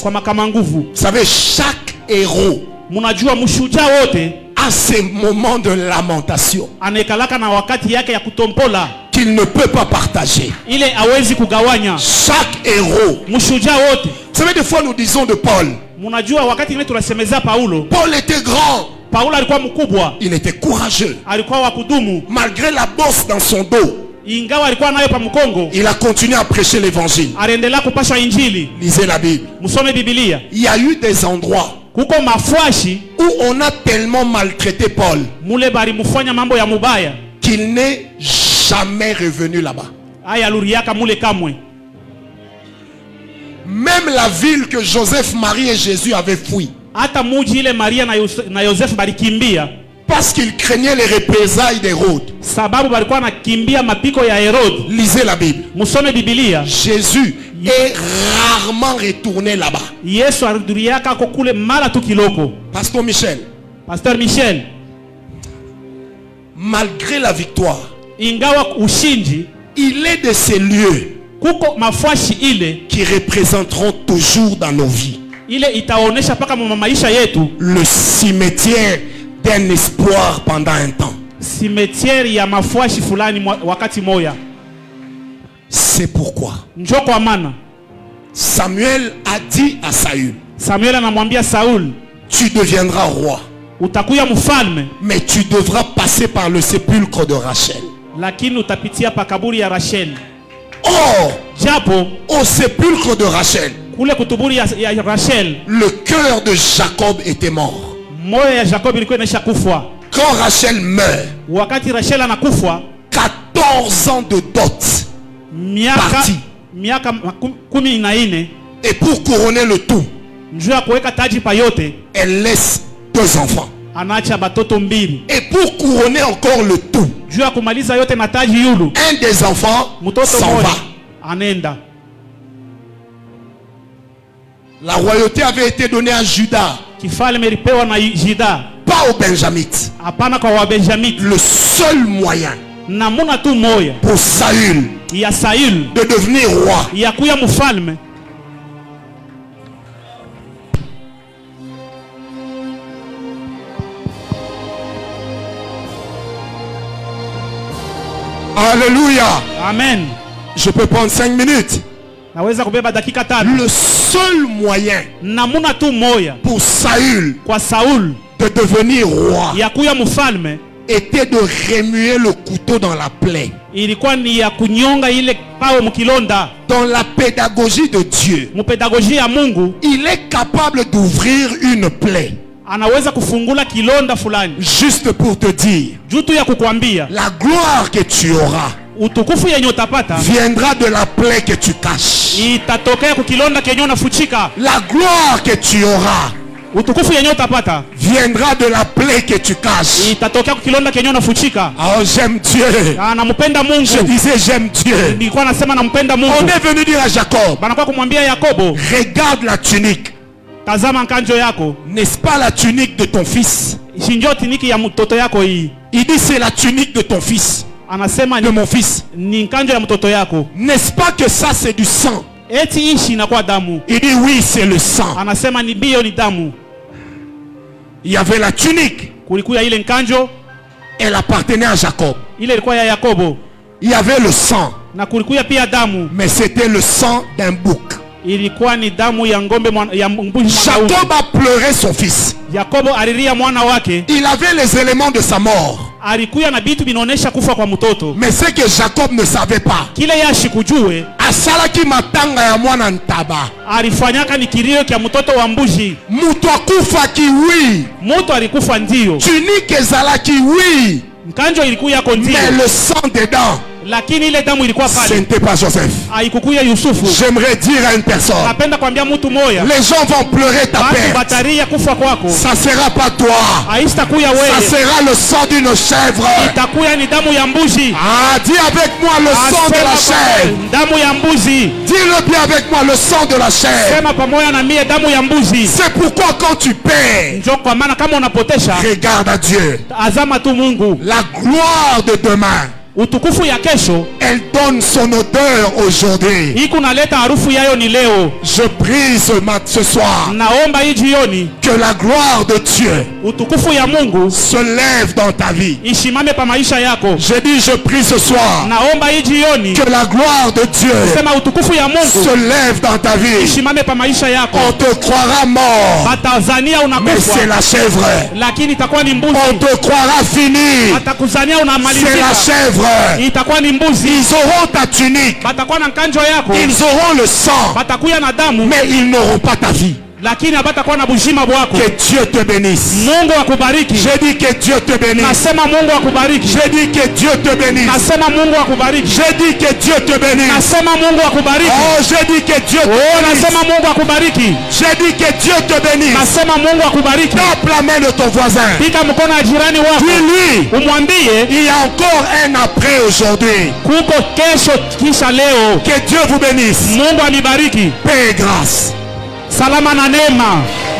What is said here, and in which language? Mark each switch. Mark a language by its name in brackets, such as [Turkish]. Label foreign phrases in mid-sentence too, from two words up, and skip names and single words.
[French] Vous savez, chaque héros a ses moments de lamentation qu'il ne peut pas partager. Chaque héros. Vous savez, des fois nous disons de Paul, Paul était grand. [Swahili] Paulo alikuwa mkubwa. [French] Il était courageux. [Swahili] Alikuwa wa kudumu. [French] Malgré la bosse dans son dos, [Swahili] ingawa alikuwa nayo pa mkongo, [French] il a continué à prêcher l'évangile. [Swahili] Aliendelea kupasha injili. [French] Lisez la Bible. [Swahili] Musome Biblia. [French] Il y a eu des endroits [Swahili] kuko mafwashi [French] où on a tellement maltraité Paul [Swahili] mule bari mufanya mambo ya mubaya [French] qu'il n'est jamais revenu là-bas. [Swahili] Aya luriaka mule kamwe. [French] Même la ville que Joseph, Marie et Jésus avaient fui, [Swahili] hata muji ile Maria na Yosef balikimbia [French] parce qu'ils craignaient les représailles d'Hérode. [Swahili] Sababu balikuwa nakimbia mapiko ya Herode. [French] Lisez la Bible. [Swahili] Musome Biblia. [French] Jésus est rarement retourné là-bas. [Swahili] Yesu aruduriaka kokule mara tu kiloko. [French] Pasteur Michel. [Swahili] Pasteur Michel. [French] Malgré la victoire, [Swahili] ingawa ushindi, [French] il est de ces lieux [Swahili] kuko mafwashi ile [French] qui représenteront toujours dans nos vies [Swahili] ile itaonesha paka maisha yetu [French] le cimetière d'un espoir pendant un temps. [Swahili] Cimetière ya mafwashi fulani wakati moya. [French] C'est pourquoi [Swahili] njoko amana [French] Samuel a dit à Saül, [Swahili] Samuel anamwambia Saul, [French] tu deviendras roi, [Swahili] utakuya mfalme, [French] mais tu devras passer par le sépulcre de Rachel. [Swahili] Lakini utapitia pa kaburi ya Rachel. [French] Or, [Swahili] japo [French] au sépulcre de Rachel, [Swahili] kule kutuburi ya Rachel, [French] le cœur de Jacob était mort. [Swahili] Moyo ya Jacob ilikuwa inaisha kufa. [French] Quand Rachel meurt, [Swahili] wakati Rachel anakufa, [French] 14 ans de dot parti. [Swahili] Miaka 14. [French] Et pour couronner le tout, [Swahili] njoo ya kuweka taji pa yote, [French] elle laisse 2 enfants. [Swahili] Anaacha batoto mbili. [French] Et pour couronner encore le tout, [Swahili] njoo ya kumaliza yote na taji yulu, [French] un des enfants s'en va. [Swahili] Anenda. [French] La royauté avait été donnée à Judas, [Swahili] kifalme ilipewa na Juda, [French] pas aux Benjamites. [Swahili] Hapana kwa Wabenjamiti. [French] Le seul moyen [Swahili] namuna tu moya [French] pour Saül [Swahili] ya Saül [French] de devenir roi, [Swahili] ya kuya mfalme, [French] alléluia. [Swahili] Amen. [French] Je peux prendre 5 minutes. [Swahili] Naweza kubeba dakika 5. [French] Le seul moyen [Swahili] namuna tu moya [French] pour Saül [Swahili] kwa Saul [French] de devenir roi [Swahili] ya kuya mfalme [French] était de remuer le couteau dans la plaie. [Swahili] Ilikuwa ni ya kunyonga ile pao mkilonda. [French] Dans la pédagogie de Dieu, [Swahili] mupédagogie ya Mungu, [French] il est capable d'ouvrir une plaie. [Swahili] Anaweza kufungula kilonda fulani. [French] Juste pour te dire, [Swahili] jutu ya kukwambia, [French] la gloire que tu auras [Swahili] utukufu yenye utapata [French] viendra de la plaie que tu caches. [Swahili] Itatokea kukilonda kenye unafuchika. [French] La gloire que tu auras [Swahili] utukufu yenye utapata [French] viendra de la plaie que tu caches. [Swahili] Itatokea kukilonda kenye unafuchika. [French] Oh, j'aime Dieu. [Swahili] Nampenda Mungu. [French] Je disais j'aime Dieu. [Swahili] Nilikuwa nasema nampenda Mungu. [French] On est venu dire à Jacob, [Swahili] banakuwa kumwambia Yakobo, [French] regarde la tunique. [Swahili] Tazama nkanjo yako. [French] N'est-ce pas la tunique de ton fils? [Swahili] Shinjo tiniki ya mtoto yako hii. [French] Il dit c'est la tunique de ton fils. [Swahili] Anasema [French] de mon fils. [Swahili] Ni nkanjo ya mtoto yako. [French] N'est-ce pas que ça c'est du sang? [Swahili] Eti ishi inakuwa damu. [French] Il dit oui, c'est le sang. [Swahili] Anasema ni bio ni damu. [French] Il y avait la tunique. [Swahili] Kulikuwa ile nkanjo, [French] elle appartenait à Jacob. [Swahili] Ile ilikuwa ya Yakobo. [French] Il y avait le sang. [Swahili] Na kulikuwa pia damu. [French] Mais c'était le sang d'un bouc. [Swahili] Ilikuwa ni damu ya ngombe ya mbuzi. [French] Jacob a pleuré son fils. [Swahili] Yakobo alilia mwana wake. [French] Il avait les éléments de sa mort. [Swahili] Alikuwa na bitu binaonesha kufa kwa mtoto. [French] Mais c'est que Jacob ne savait pas. [Swahili] Kile yashi kujue. [Lingala] Asalaki matanga ya mwana ntaba. [Swahili] Alifanyaka ni kilio kia mtoto wa mbuzi. [Lingala] Mutu akufa ki oui. [Swahili] Mutu alikufa ndio. [Lingala] Tunique ezalaki oui. [Swahili] Nkanjo ilikuwa yako ndio. [French] Mais le sang dedans, [Swahili] lakini ile damu ilikuwa pale. [French] Ce n'était pas Joseph. [Swahili] Haikukuya Yusufu. [French] J'aimerais dire à une personne, [Swahili] napenda kwambia mtu moya, [French] les gens vont pleurer ta perte. [Swahili] Bataria kufa kwako. [French] Ça sera pas toi. [Swahili] Haitakuya wewe. [French] Ça sera le sang d'une chèvre. [Swahili] Itakuya ni damu ya mbuzi. [French] Ah, dis avec moi le sang de la chèvre. [Swahili] Damu ya mbuzi. [French] Dis-le bien avec moi, le sang de la chèvre. [Swahili] Sema pamoja na mie damu ya mbuzi. [French] C'est pourquoi quand tu perds, [Swahili] njoo kwa maana kama unapotesha, [French] regarde à Dieu. [Swahili] Azama tu Mungu. [French] La gloire de demain [Swahili] utukufu ya kesho, [French] elle donne son odeur aujourd'hui. [Swahili] iko naleta harufu yayo ni leo. [French] Je prie ce soir [Swahili] naomba hii jioni [French] que la gloire de Dieu [Swahili] utukufu ya Mungu [French] se lève dans ta vie. [Swahili] ishimame pa maisha yako. [French] Je dis, je prie ce soir [Swahili] naomba hii jioni [French] que la gloire de Dieu [Swahili] sema utukufu ya Mungu [French] se lève dans ta vie. [Swahili] ishimame pa maisha yako. [French] On te croira mort, [Swahili] batazania unakufa, [French] mais c'est la chèvre. [Swahili] lakini itakuwa ni mbuzi. [French] On te croira fini, [Swahili] batakuzania unamalizika, [French] c'est la chèvre. [Swahili] itakuwa ni mbuzi. [French] Ils auront ta tunique, [Swahili] batakuwa na kanjo yako, [French] ils auront le sang, [Swahili] batakuya na damu, [French] mais ils n'auront pas ta vie. [Swahili] lakini abatakuwa na bujima bwako. [French] Que Dieu te bénisse. [Swahili] Mungu akubariki. [French] J'ai dit que Dieu te bénisse. [Swahili] Nasema Mungu akubariki. [French] J'ai dit que Dieu te bénisse. [Swahili] Nasema Mungu akubariki. [French] J'ai dit que Dieu te bénisse. [Swahili] Nasema Mungu akubariki. [French] Oh, j'ai dit que Dieu te bénisse. [Swahili] Nasema Mungu akubariki. [French] J'ai dit que Dieu te bénisse. [Swahili] Nasema Mungu akubariki. [French] Tape la main de ton voisin. [Swahili] Pika mkono ya jirani wako. [French] Dis-lui, [Swahili] umwambie [French] il y a encore un après aujourd'hui. [Swahili] Kuko kesho kisha leo. [French] Que Dieu vous bénisse. [Swahili] Mungu anibariki. [French] Paix et grâce. [Swahili] Salama na neema.